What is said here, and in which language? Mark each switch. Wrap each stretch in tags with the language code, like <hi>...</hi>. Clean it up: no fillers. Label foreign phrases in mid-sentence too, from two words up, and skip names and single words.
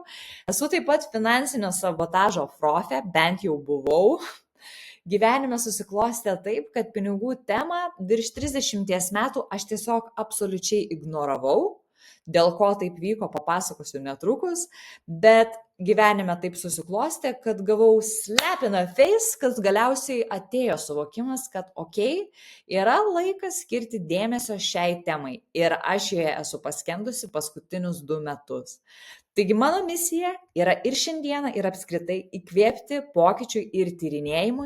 <lt>Esu taip pat finansinio sabotažo profė, bent jau buvau. Gyvenime susiklostė taip, kad pinigų temą virš 30 metų aš tiesiog absoliučiai ignoravau. Dėl ko taip vyko, papasakosiu netrukus, bet gyvenime taip susiklostė, kad gavau</lt> <en>slap in the face,</en> <lt>kad galiausiai atėjo suvokimas, kad yra laikas skirti dėmesio šiai temai ir aš joje esu paskendusi paskutinius 2 metus. Taigi mano misija yra ir šiandieną, ir apskritai įkvėpti pokyčiui ir tyrinėjimui.</lt>